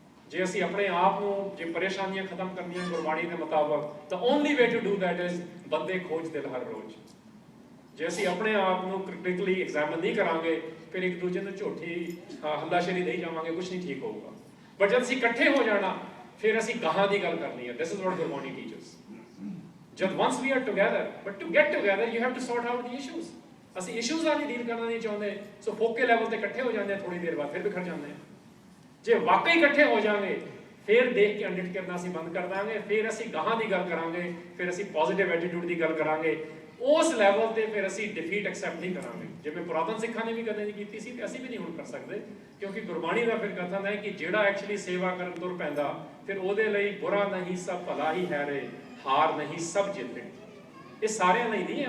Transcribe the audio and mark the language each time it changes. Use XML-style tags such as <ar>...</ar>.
<pa>ਜੇ ਅਸੀਂ ਆਪਣੇ ਆਪ ਨੂੰ ਜੇ ਪਰੇਸ਼ਾਨੀਆਂ ਖਤਮ ਕਰਨੀਆਂ ਗੁਰਬਾਣੀ ਦੇ ਮੁਤਾਬਕ, ਤਾਂ</pa> <en>only way to do that is</en> <pa>ਬੰਦੇ ਖੋਜ ਦਿਲ ਹਰ ਰੋਜ਼। ਜੇ ਅਸੀਂ ਆਪਣੇ ਆਪ ਨੂੰ ਕ੍ਰਿਟੀਕਲੀ ਐਗਜ਼ਾਮਨ ਨਹੀਂ ਕਰਾਂਗੇ, ਫਿਰ ਇੱਕ ਦੂਜੇ ਨੂੰ ਝੂਠੀ ਹੱਲਾਸ਼ੇਰੀ ਦੇਈ ਜਾਵਾਂਗੇ, ਕੁਝ ਨਹੀਂ ਠੀਕ ਹੋਊਗਾ। ਬਟ ਜਦ ਅਸੀਂ ਇਕੱਠੇ ਹੋ ਜਾਣਾ, ਫਿਰ ਅਸੀਂ ਗਾਹਾਂ ਦੀ ਗੱਲ ਕਰਨੀ ਹੈ।</pa> <en>This is what Gurbani teachers.</en> <pa>ਜਦ</pa> <en>once we are together, but to get together you have to sort out the issues।</en> <pa>ਅਸੀਂ ਇਸ਼ੂਜ਼ ਨਾਲ ਡੀਲ ਕਰਨਾ ਨਹੀਂ ਚਾਹੁੰਦੇ, ਸੋ ਫੋਕੇ ਲੈਵਲ ਤੇ ਇਕੱਠੇ ਹੋ ਜਾਂਦੇ ਆ, ਥੋੜੀ ਦੇਰ ਬਾਅਦ ਫਿਰ ਬਿਖਰ ਜਾਂਦੇ ਆ। ਜੇ ਵਾਕਈ ਇਕੱਠੇ ਹੋ ਜਾਵਾਂਗੇ, ਫਿਰ ਦੇਖ ਕੇ ਅਡਿਟ ਕਰਨਾ ਅਸੀਂ ਬੰਦ ਕਰ ਦਾਂਗੇ, ਫਿਰ ਅਸੀਂ ਗਾਹਾਂ ਦੀ ਗੱਲ ਕਰਾਂਗੇ, ਫਿਰ ਅਸੀਂ ਪੋਜ਼ਿਟਿਵ ਐਟੀਟਿਊਡ ਦੀ ਗੱਲ ਕਰਾਂਗੇ। ਉਸ ਲੈਵਲ ਤੇ ਫਿਰ ਅਸੀਂ ਡਿਫੀਟ ਐਕਸੈਪਟ ਨਹੀਂ ਕਰਾਂਗੇ, ਜਿਵੇਂ ਪੁਰਾਤਨ ਸਿੱਖਾਂ ਨੇ ਵੀ ਕਦੇ ਨਹੀਂ ਕੀਤੀ ਸੀ ਤੇ ਅਸੀਂ ਵੀ ਨਹੀਂ ਹੁਣ ਕਰ ਸਕਦੇ, ਕਿਉਂਕਿ ਗੁਰਬਾਣੀ ਦਾ ਫਿਰ ਕਥਨ ਹੈ ਕਿ ਜਿਹੜਾ ਐਕਚੁਅਲੀ ਸੇਵਾ ਕਰਨ ਤੁਰ ਪੈਂਦਾ, ਫਿਰ ਉਹਦੇ ਲਈ ਬੁਰਾ ਨਹੀਂ ਸਭ ਭਲਾ ਹੀ ਹੈ ਰੇ, ਹਾਰ ਨਹੀਂ ਸਭ ਜਿੱਤੇ। ਇਹ ਸਾਰਿਆਂ ਲਈ ਨਹੀਂ ਹੈ।</pa>